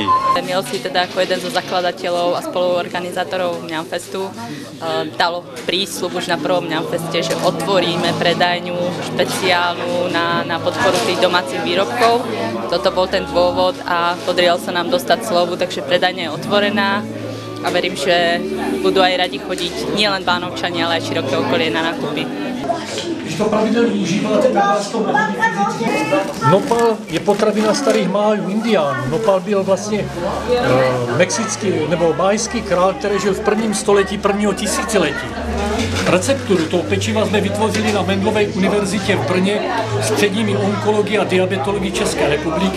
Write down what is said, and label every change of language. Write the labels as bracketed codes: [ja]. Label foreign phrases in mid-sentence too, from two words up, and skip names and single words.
[sk] Miel si teda ako jeden zo zakladateľov a spoluorganizátorov Mňamfestu dalo prísľub už na prvom Mňamfeste, že otvoríme predajňu špeciálnu na podporu tých domácich výrobkov. Toto bol ten dôvod a podarilo sa nám dostať slovu, takže predajňa je otvorená a verím, že budú aj radi chodiť nielen Bánovčania, ale aj široké okolie na nákupy. [cs] Když to pravidelně užíváte, tak vás to Nopal je potravina starých májů, indiánů. Nopal byl vlastně mexický nebo májský král, který žil v prvním století prvního tisíciletí. Recepturu toho pečiva jsme vytvořili na Mendelově univerzitě v Brně s předními onkologií a diabetologií České republiky.